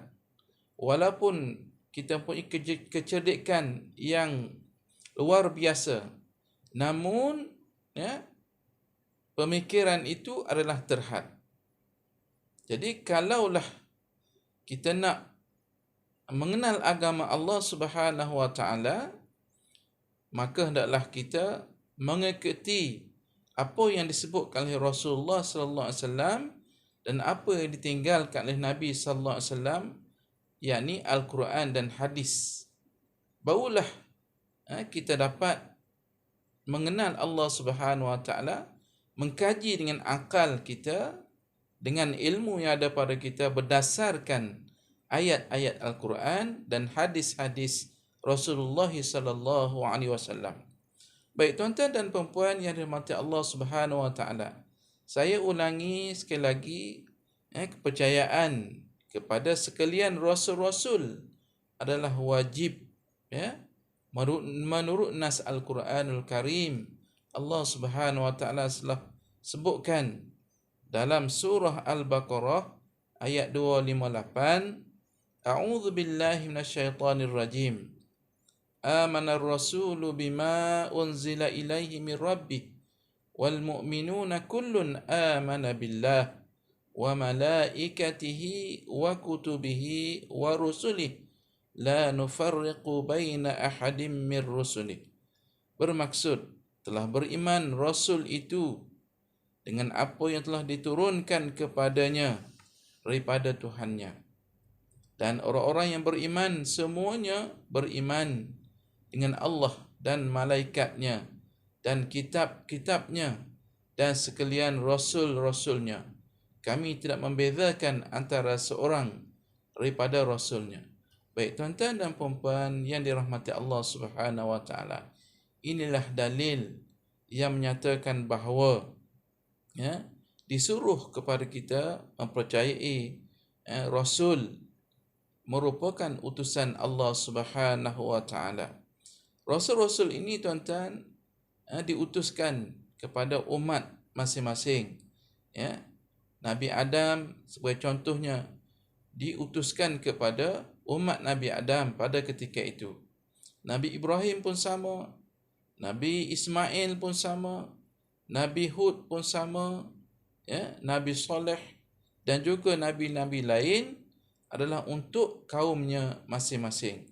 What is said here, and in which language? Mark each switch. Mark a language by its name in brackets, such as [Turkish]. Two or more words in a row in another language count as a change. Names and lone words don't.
[Malay] Walaupun kita punya kecerdikan yang luar biasa, namun pemikiran itu adalah terhad. Jadi kalaulah kita nak mengenal agama Allah [Arabic] سبحانه وتعالى, [Malay] maka hendaklah kita mengikuti apa yang disebutkan oleh Rasulullah [Arabic] صلى الله عليه وسلم [Malay] dan apa yang ditinggalkan oleh Nabi [Arabic] صلى الله عليه وسلم, [Malay] yakni Al-Quran dan hadis. Barulah kita dapat mengenal Allah [Arabic] سبحانه وتعالى, [Malay] mengkaji dengan akal kita, dengan ilmu yang ada pada kita berdasarkan ayat-ayat Al-Quran dan hadis-hadis Rasulullah [Arabic] صلى الله عليه وسلم. [Malay] Baik tuan-tuan dan puan-puan yang dirahmati Allah [Arabic] سبحانه وتعالى. [Malay] Saya ulangi sekali lagi, kepercayaan kepada sekalian rasul-rasul adalah wajib, menurut nas Al-Quranul Karim. Allah [Arabic] سبحانه وتعالى [Malay] telah sebutkan dalam surah Al-Baqarah ayat 258, [Arabic] أعوذ بالله من الشيطان الرجيم. آمن الرسول بما أنزل إليه من ربه والمؤمنون كل آمن بالله وملائكته وكتبه ورسله لا نفرق بين أحد من رسله. [Malay] Bermaksud, telah beriman Rasul itu dengan apa yang telah diturunkan kepadanya daripada Tuhannya. Dan orang-orang yang beriman semuanya beriman dengan Allah dan malaikatnya dan kitab-kitabnya dan sekalian rasul-rasulnya. Kami tidak membezakan antara seorang daripada rasulnya. Baik tuan-tuan dan puan-puan yang dirahmati Allah [Arabic] سبحانه وتعالى. [Malay] Inilah dalil yang menyatakan bahawa disuruh kepada kita mempercayai rasul merupakan utusan Allah [Arabic] سبحانه وتعالى. [Malay] Rasul-rasul ini tuan-tuan diutuskan kepada umat masing-masing. Nabi Adam sebagai contohnya diutuskan kepada umat Nabi Adam pada ketika itu. Nabi Ibrahim pun sama, Nabi Ismail pun sama, Nabi Hud pun sama, Nabi Saleh dan juga nabi-nabi lain adalah untuk kaumnya masing-masing.